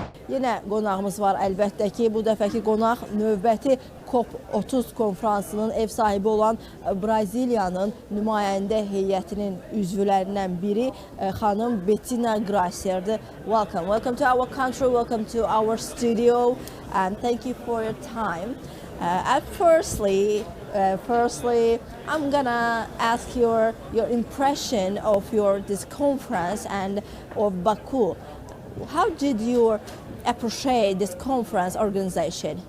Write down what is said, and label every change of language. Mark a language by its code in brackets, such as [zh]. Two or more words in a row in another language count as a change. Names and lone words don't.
[az] yenə qonağımız var əlbəttə ki, bu dəfəki qonaq növbəti COP30 konfransının ev sahibi olan Braziliyanın nümayəndə heyətinin üzvlərindən biri xanım Bettina Gracier'dir. [en] Welcome. Welcome to our country, welcome to our studio, and thank you for your time. Firstly, I'm gonna ask your impression of this conference and of Baku. How did you appreciate this conference organization?